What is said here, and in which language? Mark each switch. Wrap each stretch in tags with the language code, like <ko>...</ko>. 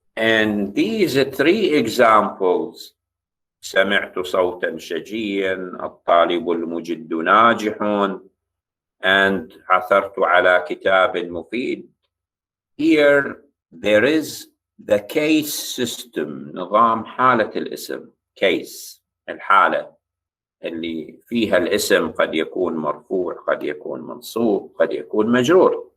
<en>And these 3 examples,</en> <ar>سمعت صوتا شجيا, الطالب المجد ناجح, and عثرت على كتاب مفيد.</ar> <en>Here there is the case system,</en> <ar>نظام حالة الاسم. case الحالة اللي فيها الاسم قد يكون مرفوع، قد يكون منصوب، قد يكون مجرور.</ar>